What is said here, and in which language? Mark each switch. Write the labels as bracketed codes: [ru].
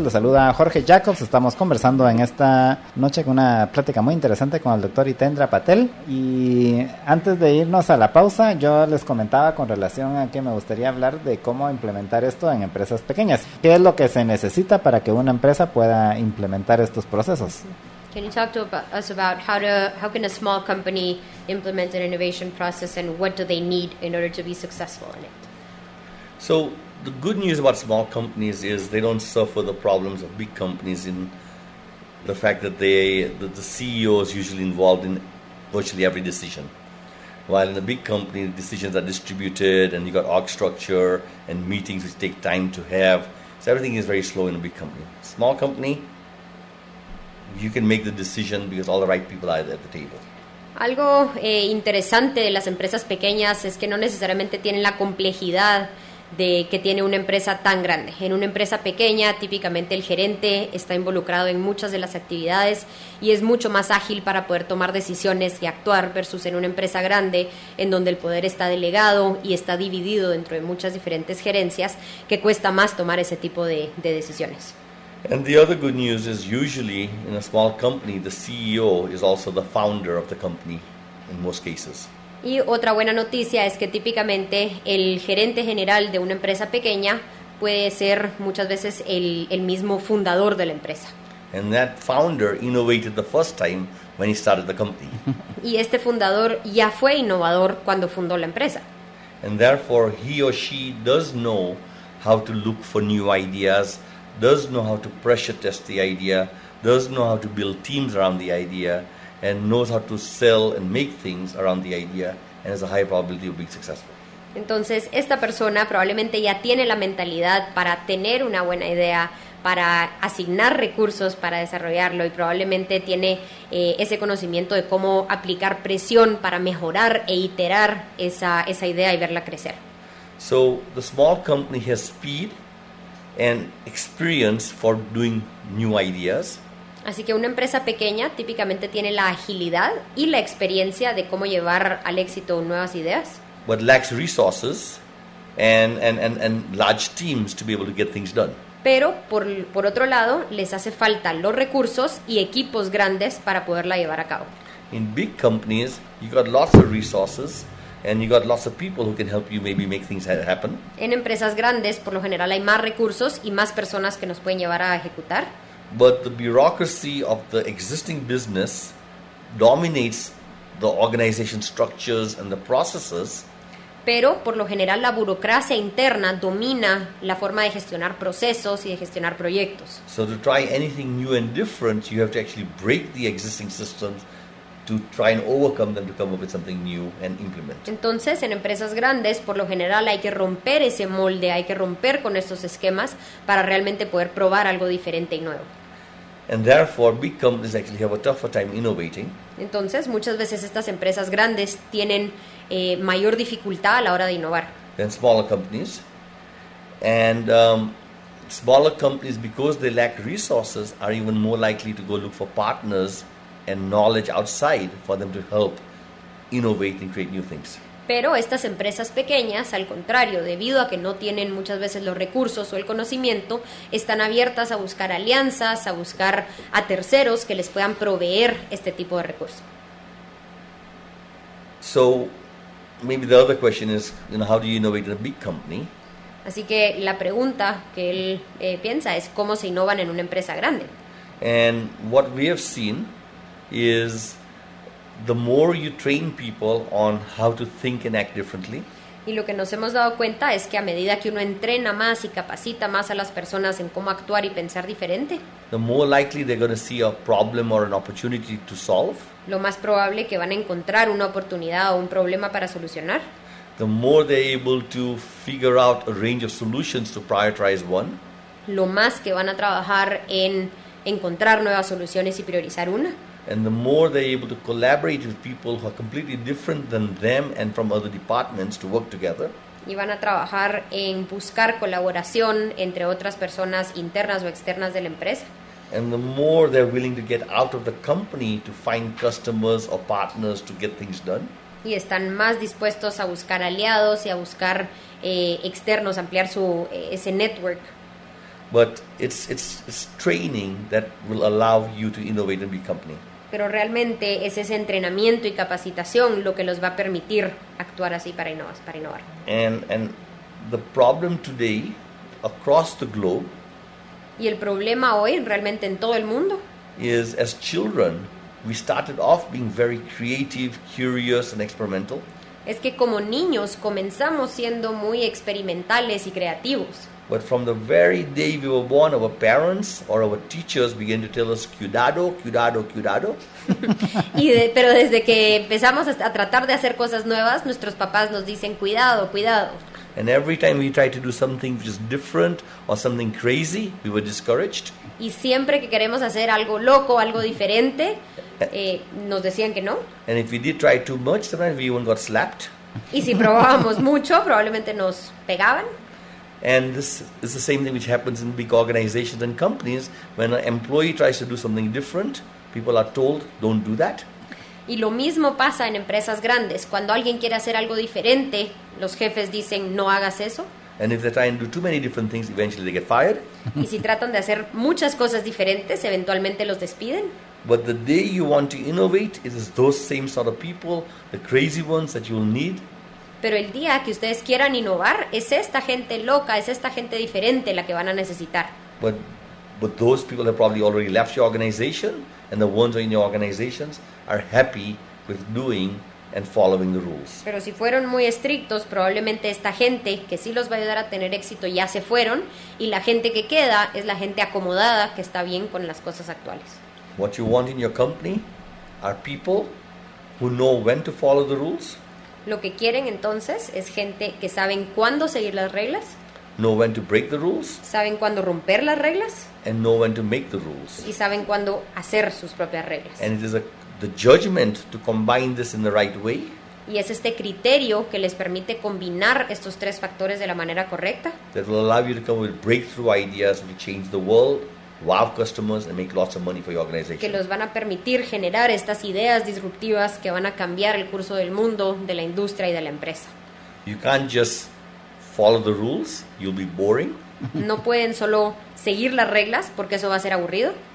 [es] Les saluda Jorge Jacobs. Estamos conversando en esta noche con una plática muy interesante con el doctor Hitendra Patel. Y antes de irnos a la pausa, yo les comentaba con relación a que me gustaría hablar de cómo implementar esto en empresas pequeñas. ¿Qué es lo que se necesita para que una empresa pueda implementar estos procesos? [en] Can you talk to us about how can a small company implement an innovation process and what do they need in order to be successful in it? So the good news about small companies is they don't suffer the problems of big companies in the fact that the CEO is usually involved in virtually every decision. While in a big company, decisions are distributed and you got org structure and meetings which take time to have. So everything is very slow in a big company. Small company, you can make the decision because all the right people are at the table. [es] Algo interesante de las empresas pequeñas es que no necesariamente tienen la complejidad de que tiene una empresa tan grande. En una empresa pequeña, típicamente el gerente está involucrado en muchas de las actividades y es mucho más ágil para poder tomar decisiones y actuar versus en una empresa grande en donde el poder está delegado y está dividido dentro de muchas diferentes gerencias, que cuesta más tomar ese tipo de decisiones. [en] And the other good news is usually in a small company, the CEO is also the founder of the company in most cases. [es] Y otra buena noticia es que típicamente el gerente general de una empresa pequeña puede ser muchas veces el mismo fundador de la empresa. [en] And that founder innovated the first time when he started the company. [es] Y este fundador ya fue innovador cuando fundó la empresa. [en] And therefore, he or she does know how to look for new ideas, does know how to pressure test the idea, does know how to build teams around the idea, and knows how to sell and make things around the idea, and has a high probability of being successful. [es] Entonces, esta persona probablemente ya tiene la mentalidad para tener una buena idea, para asignar recursos para desarrollarlo, y probablemente tiene ese conocimiento de cómo aplicar presión para mejorar e iterar esa idea y verla crecer. [en] So the small company has speed and experience for doing new ideas. [es] Así que una empresa pequeña típicamente tiene la agilidad y la experiencia de cómo llevar al éxito nuevas ideas, [en] But lacks resources and large teams to be able to get things done. [es] pero por otro lado les hace falta los recursos y equipos grandes para poderla llevar a cabo. [en] In big companies, you got lots of resources and you got lots of people who can help you maybe make things happen. [es] En empresas grandes, por lo general, hay más recursos y más personas que nos pueden llevar a ejecutar, [en] But the bureaucracy of the existing business dominates the organization structures and the processes. [es] pero por lo general la burocracia interna domina la forma de gestionar procesos y de gestionar proyectos. [en] So to try anything new and different, you have to actually break the existing systems to try and overcome them to come up with something new and implement. [es] Entonces, en empresas grandes, por lo general, hay que romper ese molde, hay que romper con estos esquemas para realmente poder probar algo diferente y nuevo. [en] And therefore, big companies actually have a tougher time innovating. [es] Entonces, muchas veces estas empresas grandes tienen mayor dificultad a la hora de innovar [en] Than smaller companies. And smaller companies, because they lack resources, are even more likely to go look for partners and knowledge outside for them to help innovate and create new things. [es] Pero estas empresas pequeñas, al contrario, debido a que no tienen muchas veces los recursos o el conocimiento, están abiertas a buscar alianzas, a buscar a terceros que les puedan proveer este tipo de recursos. [en] So maybe the other question is, how do you innovate in a big company? [es] Así que la pregunta que él piensa es cómo se innovan en una empresa grande. [en] And what we have seen is the more you train people on how to think and act differently, [es] Y lo que nos hemos dado cuenta es que a medida que uno entrena más y capacita más a las personas en cómo actuar y pensar diferente, [en] the more likely they're going to see a problem or an opportunity to solve, [es] lo más probable que van a encontrar una oportunidad o un problema para solucionar, [en] the more they're able to figure out a range of solutions to prioritize one, [es] lo más que van a trabajar en encontrar nuevas soluciones y priorizar una, [en] and the more they're able to collaborate with people who are completely different than them and from other departments to work together, [es] y van a trabajar en buscar colaboración entre otras personas internas o externas de la empresa, [en] and the more they're willing to get out of the company to find customers or partners to get things done, [es] y están más dispuestos a buscar aliados y a buscar externos, ampliar ese network. [en] but it's training that will allow you to innovate in a big company. [es] Pero realmente es ese entrenamiento y capacitación lo que los va a permitir actuar así para innovar. [en] And the problem today across the globe [es] Y el problema hoy realmente en todo el mundo [en] is, as children, we started off being very creative, curious and experimental, [es] es que como niños comenzamos siendo muy experimentales y creativos. [en] but from the very day we were born, our parents or our teachers began to tell us [es] cuidado, cuidado, cuidado. Pero desde que empezamos a tratar de hacer cosas nuevas, nuestros papás nos dicen cuidado, cuidado. [en] And every time we tried to do something which is different or something crazy, we were discouraged. [es] Y siempre que queremos hacer algo loco, algo diferente, nos decían que no. [en] And if we did try too much, sometimes we even got slapped. [es] Y si probábamos mucho, probablemente nos pegaban. [en] And this is the same thing which happens in big organizations and companies. When an employee tries to do something different, people are told, don't do that. [es] Y lo mismo pasa en empresas grandes. Cuando alguien quiere hacer algo diferente, los jefes dicen, no hagas eso. [en] And if they try and do too many different things, eventually they get fired. [es] Y si tratan de hacer muchas cosas diferentes, eventualmente los despiden. [en] But the day you want to innovate, it is those same sort of people, the crazy ones that you'll need. [es] Pero el día que ustedes quieran innovar, es esta gente loca, es esta gente diferente la que van a necesitar. [en] But But those people have probably already left your organization, and the ones in your organizations are happy with doing and following the rules. [es] Pero si fueron muy estrictos, probablemente esta gente que sí los va a ayudar a tener éxito ya se fueron, y la gente que queda es la gente acomodada que está bien con las cosas actuales. [en] What you want in your company are people who know when to follow the rules, [es] Lo que quieren entonces es gente que saben cuándo seguir las reglas, [en] know when to break the rules, [es] saben cuándo romper las reglas [en] and know when to make the rules. [es] y saben cuándo hacer sus propias reglas. [en] And it is the judgment to combine this in the right way [es] Y es este criterio que les permite combinar estos tres factores de la manera correcta, [en] that will allow you to come with breakthrough ideas which change the world, wow customers, and make lots of money for your [es] que [en] organization. [es] los van a permitir generar estas ideas disruptivas que van a cambiar el curso del mundo, de la industria y de la empresa. [en] You can't just follow the rules, you'll be boring. [es] No pueden solo seguir las reglas porque eso va a ser aburrido.